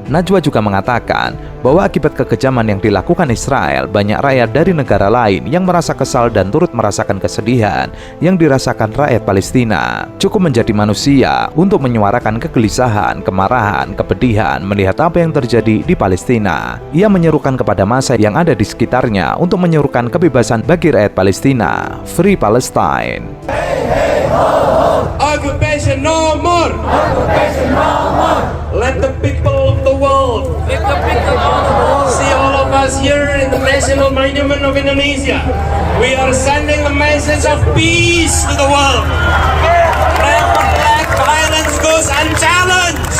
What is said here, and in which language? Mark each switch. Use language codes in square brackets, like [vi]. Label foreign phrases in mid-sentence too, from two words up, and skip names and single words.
[id] Najwa juga mengatakan bahwa akibat kekejaman yang dilakukan Israel, banyak rakyat dari negara lain yang merasa kesal dan turut merasakan kesedihan yang dirasakan rakyat Palestina. Cukup menjadi manusia untuk menyuarakan kegelisahan, kemarahan, kepedihan melihat apa yang terjadi di Palestina. Ia menyerukan kepada massa yang ada di sekitarnya untuk menyerukan kebebasan bagi rakyat Palestina. [en] Free Palestine. Hey, hey, ho, ho. Occupation no more. Occupation no more. Let the people of the world, Let the people of the world see all of us here in the National Monument of Indonesia. We are sending a message of peace to the world. Never let violence goes unchallenged.